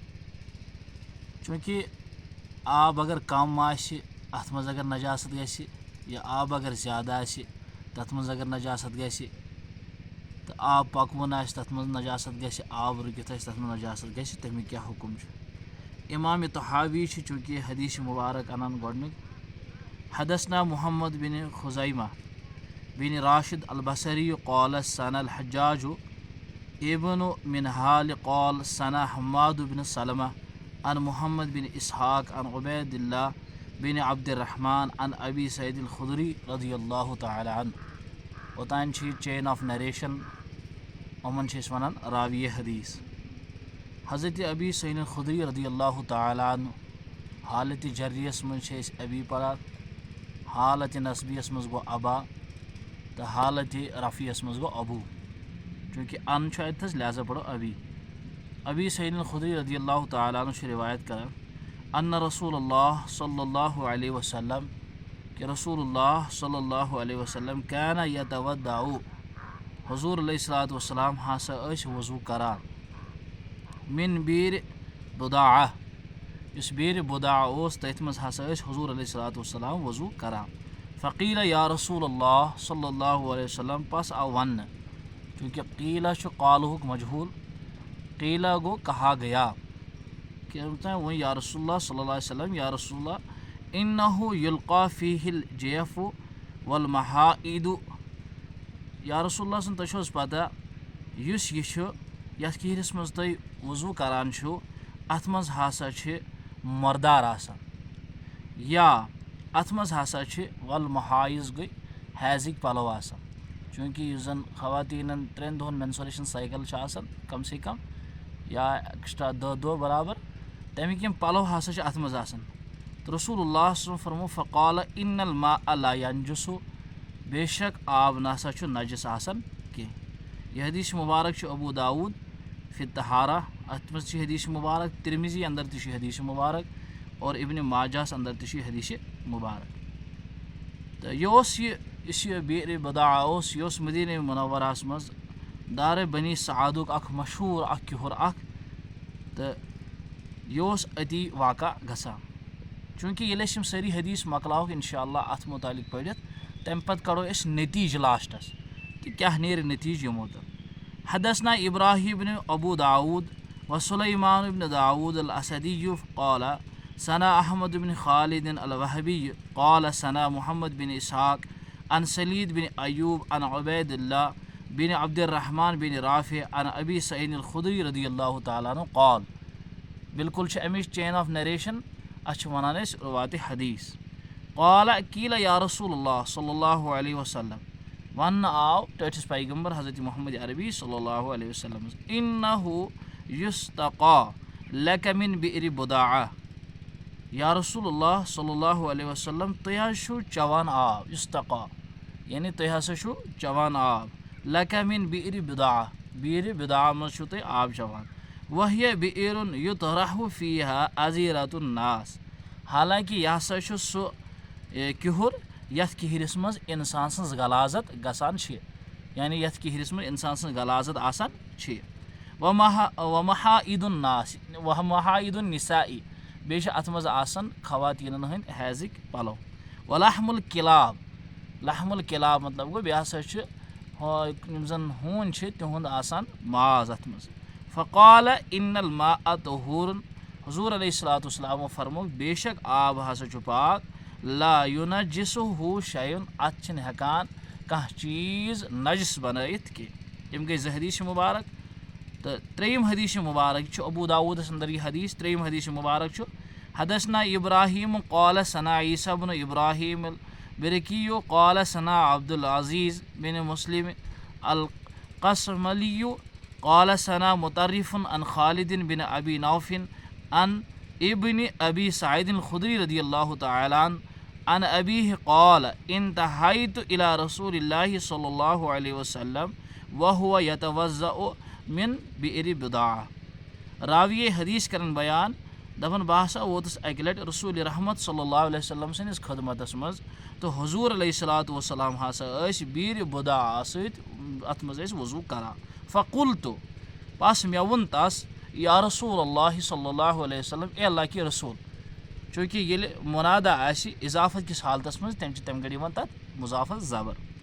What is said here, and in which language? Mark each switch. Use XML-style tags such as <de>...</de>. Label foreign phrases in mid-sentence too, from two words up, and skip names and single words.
<ks>चूँकि आब अगर कम आसि अत मज अगर नजासत गस, या आब अगर ज़्यादा आसि तथ मज अगर नजासत गस, तो आब पकवन आसि तथ मज नजासत गस, आब रुकित आसि तथ मज नजासत गस, तमिक क्या हुकुम छ। इमाम तहावी चूँकि हदीस मुबारक अनान गोडनिक</ks> <ar>حدثنا محمد بن خزيمة بن راشد البصري قال ثنا الحجاج بن منهال قال ثنا حماد بن سلمة عن محمد بن إسحاق عن عبيد الله بن عبد الرحمن عن أبي سعيد الخدري رضي الله تعالى عنه.</ar> <ks>ओतान</ks> <en>chain of narration</en> <ks>उमन वन रावी हदीस। हज़रत अबी सईद अल खुदरी</ks> <ar>رضي الله تعالى عنه</ar> <ks>हालत जर्रियस मज अबी पढ़ान, हालत नस्बियस मज गो अबा, तो हालत रफ़ियस मज गो अबू। चूँकि अन अतस लिहाजा पढ़ो अबी। अबी सईद अल खुदरी</ks> <ar>رضي الله تعالى عنه</ar> <ks>रिवायत कर</ks> <ar>أن رسول الله صلى الله عليه وسلم</ar> <ks>कि</ks> <ar>رسول الله صلى الله عليه وسلم كان يتوضأ,</ar> <ks>हुज़ूर</ks> <ar>عليه الصلاة والسلام</ar> <ks>हसा वज़ू करान</ks> <ar>من بئر بضاعة,</ar> <ks>इस बीर बुदाअ ओस तथ मज हसा हुज़ूर</ks> <ar>عليه الصلاة والسلام</ar> <ks>वज़ू करान।</ks> <ar>فقيل يا رسول الله صلى الله عليه وسلم,</ar> <ks>पस आव वन, चूँकि क़ीला क़ालहुक मजहूल, क़ीला गो</ks> <ur>کہا گیا کہ وہ</ur> <ar>يا رسول الله صلى الله عليه وسلم يا رسول الله إنه يلقى فيه الجيف والمحائض, يا رسول الله</ar> <ks>सन तोह पता युस यह यथ किहरिस मज तुम वज़ू करान छो अथ मज हसा मर्दार आसान, या अथ मज हसा</ks> <ar>والمحائض</ar> <ks>गई हैज़िक पलव आसान। चूँकि जन ख़वातीनन 3 दोहन</ks> <en>menstruation cycle</en> <ur>کم سے کم</ur> <ks>या एक्स्ट्रा 2 दो बराबर, तमिक यम पलव हसा अत मज आसान। तो रसूलुल्लाह फरमो</ks> <ar>فقال إن الماء لا ينجس,</ar> <ks>बेशक आब नसा नजस आसान कह। यह हदीस मुबारक अबू दाऊद</ks> <ar>في الطهارة,</ar> <ks>अत मज हदीस मुबारक, तिरमिज़ी अंदर ति हदीस मुबारक, और इब्न माजास अंदर ति हदीस मुबारक। तो यह बीर बुदाअ यह मदीना मुनव्वरस मज दार बनी सआदुक अख मशहूर अख किहुर अख, तो यह अति वाक़ा गसान। चूँकि ये सारी हदीस मकलाओ इंशाअल्लाह अत मुतालिक पढ़ित, तम पत करो नतीज लास्टस, तो क्या नेर नतीज यमो तो।</ks> <ar>حدثنا إبراهيم بن أبي داود وسليمان بن داود الأسدي قال ثنا أحمد بن خالد الوهبي قال ثنا محمد بن إسحاق عن سليط بن أيوب عن عبيد الله بن عبد الرحمن بن رافع عن أبي سعيد الخدري رضي الله تعالى عنه قال.</ar> <ks>बिल्कुल अमिच</ks> <en>chain of narration</en> <ks>अच वनान रवात हदीस।</ks> <ar>قال قيل يا رسول الله صلى الله عليه وسلم,</ar> <ks>वन आव टठिस पैगम्बर हज़रत मोहम्मद अरबी</ks> <ar>صلى الله عليه وسلم إنه يستقى لك من بئر بضاعة, يا رسول الله صلى الله عليه وسلم</ar> <ks>तुह चवान आब, युस्तक़ा यानी तुह हसा चवान आब,</ks> <ar>لك من بئر بضاعة,</ar> <ks>बीर बुदाअ मज तुह आब चवान,</ks> <ar>وهي بئر يطرح فيها عذرة الناس,</ar> <ks>हालांकि यह हसा सह किहुर यथ किहरिस मज इंसान सज गलाजत गसान, यानी यथ किहरिस मज इंसान सज गलाजत आसान।</ks> <ar>ومحائض الناس ومحائض النساء,</ar> <ks>बेश अत मज आसान खवातीनन हंद हैज़िक पलव।</ks> <ar>ولحم الكلاب لحم الكلاب</ar> <ks>मतलब गो बे हसा जन हून तिहुंद आसान माज अत मज।</ks> <ar>فقال إن الماء طهور,</ar> <ks>हुज़ूर</ks> <ar>عليه الصلاة والسلام</ar> <ks>फरमो बेशक आब हसा पाक,</ks> <ar>لا ينجسه شيء,</ar> <ks>अत हेकान कह चीज़ नजस बनइथ कि। यम गई 2 हदीस मुबारक। तो 3 हदीस मुबारक अबू दाऊद अंदर यह हदीस। 3 हदीस मुबारक</ks> <ar>حدثنا إبراهيم قال ثنا عيسى بن إبراهيم البركي قال ثنا عبد العزيز بن مسلم القسملي قال ثنا مطرف عن خالد بن أبي نوفل عن ابن ابی سعید الخدری رضی اللہ تعالیٰ عنہ عن ابیہ قال انتہیت الی رسول اللہ صلی اللہ علیہ وسلم وہو یتوضأ من بئر بضاعہ۔</ar> <ks>راوی حدیث کرن بیان دپان بہ ہسا ووتس اکہ لٹہِ رسول رحمت صلی اللہ علیہ وسلم سٕنٛدِس خدمتس منٛز تو حضور علیہ الصلوۃ والسلام ہسا ٲسۍ بیٖرِ بُضاع سۭتۍ اتھ منٛز ٲسۍ وضوٗ کران۔ فقلتُ بس مےٚ ووٚن تس</ks> <ar>یا رسول اللہ صلی اللہ علیہ وسلم</ar> <ks>اے اللہ کہ رسول، چوٗنٛکہِ ییٚلہِ مُنادا آسہِ اضافت کِس حالتس منٛز تیٚلہِ چھِ تمہِ گٔڑۍ یِوان تتھ مُضافس زبر۔</ks>